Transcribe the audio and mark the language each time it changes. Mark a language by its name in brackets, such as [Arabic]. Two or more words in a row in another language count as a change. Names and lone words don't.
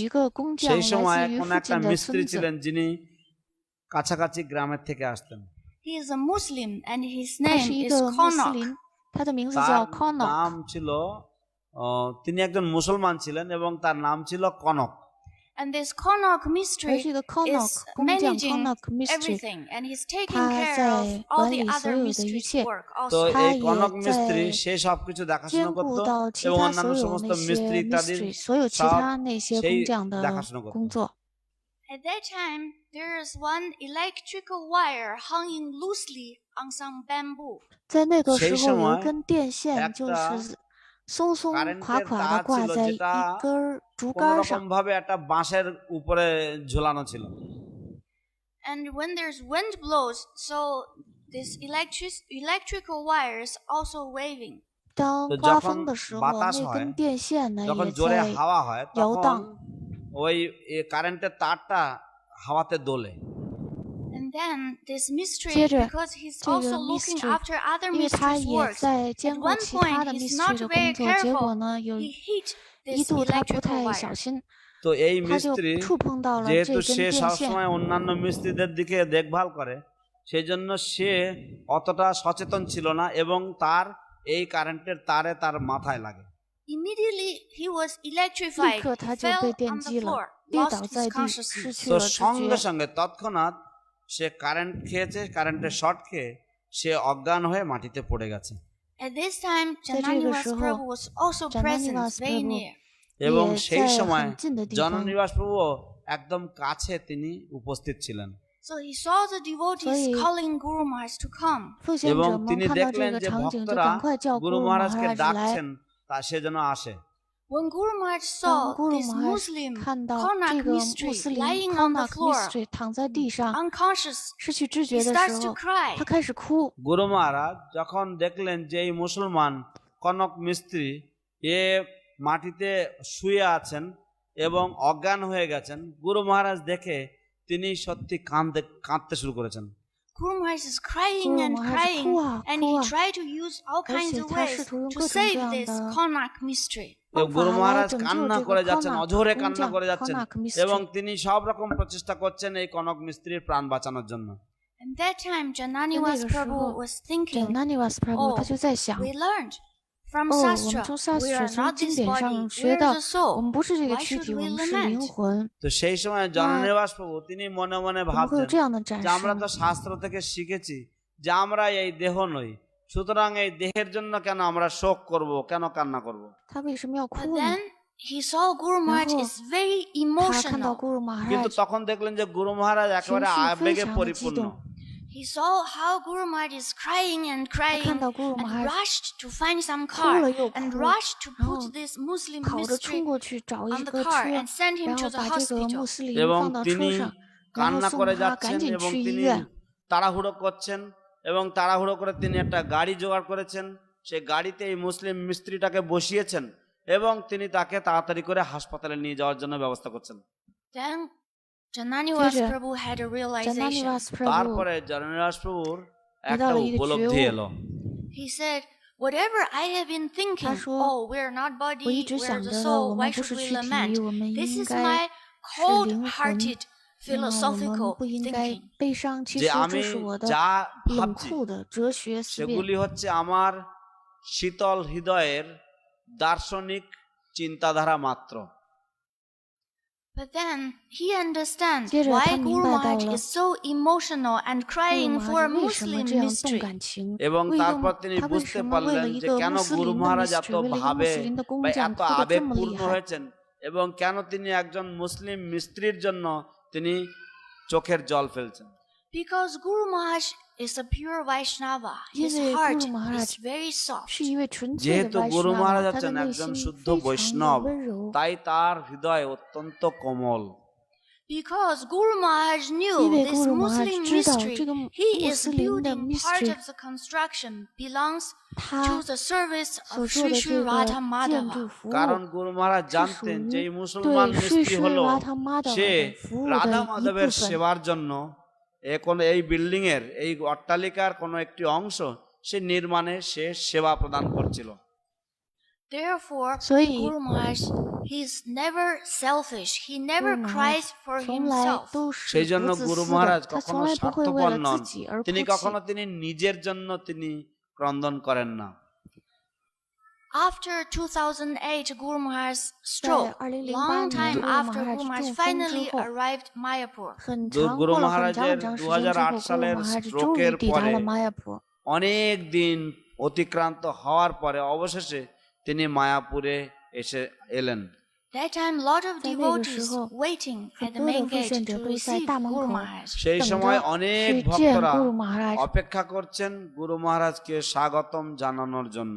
[Chinese] 一个工匠 [Bangla] সেই [Chinese] 来 [Bangla] সময় [Chinese] 自于 [Bangla] কোন [Chinese] 附 [Bangla] একটা [Chinese] 近的 [Bangla] মিস্ত্রি [Chinese] 村子， [Bangla] ছিলেন যিনি কাছাকাছি গ্রামের থেকে আসতেন। [English] He is a Muslim and his [Chinese] 他 [English] name [Chinese] 是一 [English] is [Chinese] 个穆斯 [English] Konok. [Chinese] 林，他的名字 [Bangla] তার [Chinese] 叫 Konok。 [Bangla] নাম ছিল তিনি একজন মুসলমান ছিলেন এবং তার নাম ছিল কনক। [English] And this Konok [Chinese] 而 [English] mystery [Chinese] 这个 Konok [English] is [Chinese] 工匠 [English] managing [Chinese] Konok Mystery， [English] everything, and he's taking [Chinese] 他 [English] care of [Chinese] 在 [English] all [Chinese] 管 [English] the [Chinese] 理所 [English] other [Chinese] 有的一 [English] mysteries [Chinese] 切， [English] work [Bangla] তো [English] also. [Chinese] 他 [Bangla] এই [Chinese] 也 [Bangla] কনক মিস্ত্রি [Chinese] 在 [Bangla] সে সবকিছু দেখাশোনা [Chinese] 兼 [Bangla] করত [Chinese] 顾到其 [Bangla] এবং [Chinese] 他 [Bangla] অন্যান্য [Chinese] 所有 [Bangla] সমস্ত [Chinese] 那 [Bangla] মিস্ত্রি [Chinese] 些 [Bangla] ইত্যাদির [Chinese] mystery，所有其 [Bangla] সব [Chinese] 他那些 [Bangla] সেই [Chinese] 工匠的 [Bangla] দেখাশোনা করত। [Chinese] 工作。 [English] At that time, there is one electrical wire hanging loosely on some bamboo. [Chinese] 在那个时 [Bangla] সেই [Chinese] 候有 [Bangla] সময় [Chinese] 一根电线，就 [Bangla] একটা [Chinese] 是松松垮 [Bangla] কারেন্টের [Chinese] 垮的 [Bangla] তার [Chinese] 挂 [Bangla] ছিল [Chinese] 在 [Bangla] যেটা [Chinese] 一根竹 [Bangla] কোন [Chinese] 竿 [Bangla] রকম [Chinese] 上。 [Bangla] ভাবে একটা বাঁশের উপরে ঝুলানো ছিল। [English] And when there's wind blows, so this electrical wire is also waving. [Chinese] 当 [Bangla] তো [Chinese] 刮 [Bangla] যখন [Chinese] 风的时候， [Bangla] বাতাস [Chinese] 那 [Bangla] হয় [Chinese] 根电线呢 [Bangla] যখন [Chinese] 也 [Bangla] জোরে [Chinese] 在 [Bangla] হাওয়া হয় [Chinese] 摇 [Bangla] তখন [Chinese] 荡。 [Bangla] ওই কারেন্টের তারটা হাওয়াতে দোলে। [English] And then this mystery, [Chinese] 接着 [English] because he's [Chinese] 这个 [English] also looking [Chinese] mystery， [English] after other [Chinese] 因为他 [English] mysteries' [Chinese] 也 [English] works, [Chinese] 在 [English] at [Chinese] 兼顾 [English] one [Chinese] 其他 [English] point [Chinese] 的 [English] he's [Chinese] mystery [English] not [Chinese] 的 [English] very [Chinese] 工作，结果 [English] careful. [Chinese] 呢，有 [English] He hit [Chinese] 一 [English] this [Chinese] 度他不 [English] electrical [Chinese] 太 [English] wire. [Chinese] 小心， [Bangla] তো এই [Chinese] 他就 [Bangla] মিস্ত্রি [Chinese] 触碰到了这 [Bangla] যেহেতু [Chinese] 根 [Bangla] সে [Chinese] 电线。 [Bangla] সবসময় অন্যান্য মিস্ত্রিদের দিকে দেখভাল করে, সেই জন্য সে অতটা সচেতন ছিল না এবং তার এই কারেন্টের তারে তার মাথায় লাগে। [English] Immediately he was [Chinese] 立 [English] electrified. [Chinese] 刻 [English] He [Chinese] 他就 [English] fell [Chinese] 被 [English] on [Chinese] 电 [English] the [Chinese] 击了， [English] floor, [Chinese] 跌 [English] lost [Chinese] 倒 [English] his [Chinese] 在地，失 [English] consciousness. [Chinese] 去 [Bangla] তো [Chinese] 了知 [Bangla] সঙ্গে [Chinese] 觉。 [Bangla] সঙ্গে তৎক্ষণাৎ সে কারেন্ট খেয়েছে, কারেন্টের শর্ট খেয়ে সে অজ্ঞান হয়ে মাটিতে পড়ে গেছে। [English] At this time, [Chinese] 在这个 [English] Jananiwas [Chinese] 时候 [English] Prabhu was also present, [Chinese] Jananiwas [English] very [Chinese] Prabhu [English] near. [Bangla] এবং [Chinese] 也 [Bangla] সেই [Chinese] 在 [Bangla] সময় [Chinese] 很近的地方。 [Bangla] জননিবাস প্রভুও একদম কাছে তিনি উপস্থিত ছিলেন [English] So he saw the devotees [Chinese] 所以 [English] calling Guru Maharaj to come. [Chinese] 奉献 [Bangla] এবং [Chinese] 者们 [Bangla] তিনি [Chinese] 看到这 [Bangla] দেখলেন [Chinese] 个 [Bangla] যে [Chinese] 场景，就 [Bangla] ভক্তরা [Chinese] 赶快叫 [Bangla] গুরু [Chinese] 咕噜 [Bangla] মহারাজকে [Chinese] 马哈来。 [Bangla] ডাকছেন তা সে যেন আসে। [English] When Guru Maharaj [Chinese] 当 [English] saw [Chinese] 咕噜 [English] this [Chinese] 马哈 [English] Muslim [Chinese] 看到 [English] Konak [Chinese] 这个穆 [English] mystery [Chinese] 斯林 [English] lying on the [Chinese] Konak [English] floor, [Chinese] mystery 躺在地上 [English] unconscious, [Chinese] 失去知 [English] he [Chinese] 觉的 [English] starts [Chinese] 时 [English] to [Chinese] 候， [English] cry. [Chinese] 他开始哭。 [Bangla] গুরু মহারাজ যখন দেখলেন যে এই মুসলমান কনক মিস্ত্রি এ মাটিতে শুয়ে আছেন এবং অজ্ঞান হয়ে গেছেন, গুরু মহারাজ দেখে তিনি সত্যি কাঁদতে শুরু করেছেন। [English] Guru Maharaj is crying [Chinese] Guru [English] and [Chinese] Maharaj [English] crying, [Chinese] 哭啊 [English] and [Chinese] 哭 [English] he [Chinese] 啊， [English] tried to use all [Chinese] 而 [English] kinds [Chinese] 且 [English] of [Chinese] 他 [English] ways [Chinese] 试图用 [English] to [Chinese] 各种各 [English] save [Chinese] 样 [English] this [Chinese] 的 [English] Konak mystery. [Bangla] তো [Chinese] 方 [Bangla] গুরু [Chinese] 法来 [Bangla] মহারাজ [Chinese] 拯 [Bangla] কান্না [Chinese] 救这 [Bangla] করে [Chinese] 个 [Bangla] যাচ্ছেন, [Chinese] Konak [Bangla] অঝোরে [Chinese] 工 [Bangla] কান্না [Chinese] 匠 [Bangla] করে যাচ্ছেন [Chinese] Konak [Bangla] এবং [Chinese] mystery。 [Bangla] তিনি সব রকম প্রচেষ্টা করছেন এই কনক মিস্ত্রির প্রাণ বাঁচানোর জন্য। [English] And that time, Jananiwas [Chinese] 那个时 [English] Prabhu [Chinese] 候 [English] was thinking, [Chinese] Jananiwas Prabhu [English] Oh, [Chinese] 他就在想， [English] we learned from [Chinese] 哦，我们 [English] Sastra, [Chinese] 从 [English] we [Chinese] Sastra [English] are [Chinese] 从 [English] not [Chinese] 经 [English] this [Chinese] 典 [English] body, [Chinese] 上 [English] we [Chinese] 学 [English] are [Chinese] 到 [English] the，soul. [Chinese] 我们不是这个 [English] Why [Chinese] 躯 [English] should [Chinese] 体，我 [English] we [Chinese] 们是灵 [English] lament? [Chinese] 魂。 [Bangla] তো সেই সময় জননিবাস প্রভু তিনি মনে মনে [Chinese] 怎么会有 [Bangla] ভাবছেন [Chinese] 这样的展 [Bangla] যে আমরা [Chinese] 示 [Bangla] তো [Chinese] 呢？ [Bangla] শাস্ত্র থেকে শিখেছি যে আমরা এই দেহ নই, সুতরাং এই দেহের জন্য কেন আমরা শোক করব, কেন কান্না করব? [Chinese] 他为什么要 [English] But [Chinese] 哭呢？ [English] then he saw Guru Maharaj [Chinese] 然后 [English] is very [Chinese] 他看到 [English] emotional. [Chinese] 咕噜马哈 [Bangla] কিন্তু [Chinese] 拉 [Bangla] তখন দেখলেন যে গুরু মহারাজ [Chinese] 情 [Bangla] একেবারে [Chinese] 绪非 [Bangla] আবেগে [Chinese] 常的激 [Bangla] পরিপূর্ণ। [Chinese] 动， [English] He saw how Guru Maharaj is crying and [Chinese] 他 [English] crying [Chinese] 看到咕噜马 [English] and [Chinese] 哈拉 [English] rushed to find some [Chinese] 哭 [English] car [Chinese] 了又 [English] and [Chinese] 哭， [English] rushed to [Chinese] 然 [English] put [Chinese] 后 [English] this Muslim [Chinese] 跑着 [English] mystery [Chinese] 冲过去找 [English] on [Chinese] 一 [English] the [Chinese] 个 [English] car [Chinese] 车， [English] and send him [Chinese] 然 [English] to [Chinese] 后 [English] the [Chinese] 把这个 [English] hospital. [Chinese] 穆斯林 [Bangla] এবং [Chinese] 放到车 [Bangla] তিনি [Chinese] 上，然后 [Bangla] কান্না [Chinese] 送 [Bangla] করে [Chinese] 他 [Bangla] যাচ্ছেন [Chinese] 赶紧 [Bangla] এবং [Chinese] 去医 [Bangla] তিনি [Chinese] 院。 [Bangla] তাড়াহুড়ো করছেন এবং তাড়াহুড়ো করে তিনি একটা গাড়ি জোগাড় করেছেন, সেই গাড়িতে এই মুসলিম মিস্ত্রিটাকে বসিয়েছেন এবং তিনি তাকে তাড়াতাড়ি করে হাসপাতালে নিয়ে যাওয়ার জন্য ব্যবস্থা করছেন। [English] Then Jananiwas [Chinese] 接着 [English] Prabhu had a realization. [Chinese] Jananiwas Prabhu [Bangla] তারপরে জননিবাস প্রভুর [Chinese] 得 [Bangla] একটা [Chinese] 到了一个觉 [Bangla] উপলব্ধি [Chinese] 悟， [Bangla] এলো। [English] He said, whatever I have been thinking, [Chinese] 他说 [English] oh, we're not [Chinese] 我一 [English] body, [Chinese] 直 [English] we're [Chinese] 想 [English] the [Chinese] 着的， [English] soul, [Chinese] 我 [English] why [Chinese] 们不 [English] should [Chinese] 是 [English] we [Chinese] 躯 [English] lament? [Chinese] 体，我们 [English] This [Chinese] 应 [English] is [Chinese] 该 [English] my [Chinese] 是灵魂， [English] cold-hearted [Chinese] 那么我 [English] philosophical [Chinese] 们不应该 [English] thinking. [Chinese] 悲伤。其 [Bangla] যে [Chinese] 实 [Bangla] আমি [Chinese] 这是我的 [Bangla] যা [Chinese] 冷 [Bangla] ভাবছি [Chinese] 酷的哲学思辨， [Bangla] সেগুলি হচ্ছে আমার শীতল হৃদয়ের দার্শনিক চিন্তাধারা মাত্র। [English] But then he understands [Chinese] 接着 [English] why [Chinese] 他明 [English] Guru [Chinese] 白到 [English] Maharaj [Chinese] 了 [English] is so emotional and [Chinese] 咕噜 [English] crying [Chinese] 马 [English] for [Chinese] 哈 [English] a [Chinese] 为什么 [English] Muslim [Chinese] 这样动 [English] mystery. [Chinese] 感情？ [Bangla] এবং [Chinese] 为 [Bangla] তারপর [Chinese] 了 [Bangla] তিনি [Chinese] 他为 [Bangla] বুঝতে [Chinese] 什么为 [Bangla] পারলেন [Chinese] 了一 [Bangla] যে [Chinese] 个 [Bangla] কেন [Chinese] 穆斯 [Bangla] গুরু [Chinese] 林的 [Bangla] মহারাজ এত [Chinese] mystery，为了一个穆 [Bangla] ভাবে [Chinese] 斯林的工 [Bangla] বা [Chinese] 匠 [Bangla] এত [Chinese] 哭得这么厉 [Bangla] আবেগপূর্ণ [Chinese] 害？ [Bangla] হয়েছেন এবং কেন তিনি একজন মুসলিম মিস্ত্রির জন্য তিনি চোখের জল ফেলছেন। [English] Because Guru Maharaj is a pure Vaishnava. [Chinese] 因 [English] His [Chinese] 为 [English] heart [Chinese] Guru Maharaj [English] is very soft. [Chinese] 是一位纯粹 [Bangla] যেহেতু [Chinese] 的 [Bangla] গুরু মহারাজ [Chinese] 外 他的 [Bangla] হচ্ছেন [Chinese] 内 [Bangla] একজন [Chinese] 心 [Bangla] শুদ্ধ [Chinese] 非常的 [Bangla] বৈষ্ণব [Chinese] 温柔。 [Bangla] তাই তার হৃদয় অত্যন্ত কোমল [English] Because Guru Maharaj [Chinese] 因 [English] knew [Chinese] 为 [English] this [Chinese] Guru Maharaj [English] Muslim [Chinese] 知道 [English] mystery, [Chinese] 这个 [English] he [Chinese] 穆 [English] is [Chinese] 斯林的 [English] building part [Chinese] mystery， [English] of the construction belongs [Chinese] 他 [English] to the service [Chinese] 所 [English] of [Chinese] 做 [English] Sri [Chinese] 的 [English] Sri [Chinese] 这个 [English] Radha [Chinese] 建 [English] Madhava. [Chinese] 筑服务 [Bangla] কারণ গুরু মহারাজ [Chinese] 是属 [Bangla] জানতেন যে [Chinese] 于 [Bangla] এই মুসলমান [Chinese] 对 [Bangla] মিস্ত্রি [Chinese] 水师 [Bangla] হলো [Chinese] 拉他妈的 [Bangla] সে [Chinese] 服务 [Bangla] রাধা [Chinese] 的一 [Bangla] মাধবের [Chinese] 部分。 [Bangla] সেবার জন্য এই বিল্ডিং এর এই অট্টালিকার কোনো একটি অংশ সে নির্মাণে সে সেবা প্রদান করছিল [English] Therefore, [Chinese] 所以 [English] Guru Maharaj, he's never selfish. He never [Chinese] Guru Maharaj [English] cries for [Chinese] 从来 [English] himself. [Chinese] 都 [Bangla] সেই [Chinese] 是 [Bangla] জন্য [Chinese] 不自 [Bangla] গুরু [Chinese] 私 [Bangla] মহারাজ [Chinese] 的，他 [Bangla] কখনো [Chinese] 从来不会为 [Bangla] স্বার্থপর [Chinese] 了 [Bangla] নন [Chinese] 自己而 [Bangla] তিনি [Chinese] 哭泣。 [Bangla] কখনো তিনি নিজের জন্য তিনি ক্রন্দন করেন না [English] After 2008 Guru Maharaj's stroke, [Chinese] 2008 [English] long time [Chinese] Guru [English] after [Chinese] Maharaj [English] Guru Maharaj [Chinese] 中风之 [English] finally [Chinese] 后 [English] arrived Mayapur, [Chinese] 很长 [Bangla] গুরু [Chinese] 过了很长 [Bangla] মহারাজের [Chinese] 很长时间之后 [Bangla] 2008 [Chinese] ，Guru [Bangla] সালের [Chinese] Maharaj 终 [Bangla] স্ট্রোকের [Chinese] 于抵达 [Bangla] পরে [Chinese] 了玛雅坡。 [Bangla] অনেক দিন অতিক্রান্ত হওয়ার পরে অবশেষে তিনি মায়াপুরে এসে এলেন [English] that time lot of [Chinese] 在那个 [English] devotees [Chinese] 时候， [English] waiting [Chinese] 很 [English] at the [Chinese] 多的 [English] main [Chinese] 奉 [English] gate [Chinese] 献者 [English] to [Chinese] 都在 [English] receive [Chinese] 大门 [English] Guru [Chinese] 口 [English] Maharaj. [Bangla] সেই [Chinese] 等 [Bangla] সময় [Chinese] 着 [Bangla] অনেক [Chinese] 去见 [Bangla] ভক্তরা [Chinese] Guru Maharaj。 [Bangla] অপেক্ষা করছেন গুরু মহারাজকে স্বাগতম জানানোর জন্য